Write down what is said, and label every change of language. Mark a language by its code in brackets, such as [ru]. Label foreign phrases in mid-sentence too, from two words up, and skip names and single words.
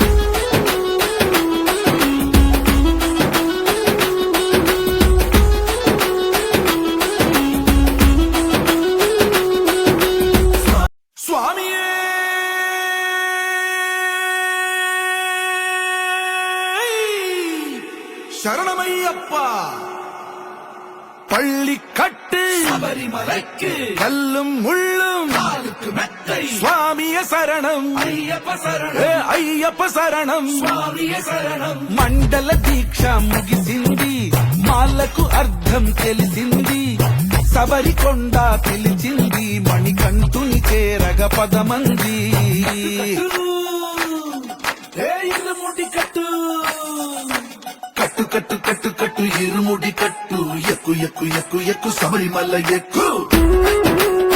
[te] స్వామియే శరణమయ్యప్ప [ta] பள்ளி கட்டு சபரிமலைக்கு கல்லும் முள்ளும் சுவாமிய சரணம் ஐயப்ப சரணம் சுவாமிய சரணம் [te] మండల దీక్ష ముగిసింది మాలకు అర్థం తెలిసింది సబరికొండ పిలిచింది మణికంఠుని చేరగ పదమంది కట్టు కట్టు కట్టు కట్టు కట్టు ఇరుముడి కట్టు ఎక్కు ఎక్కు ఎక్కు ఎక్కు శబరిమల ఎక్కు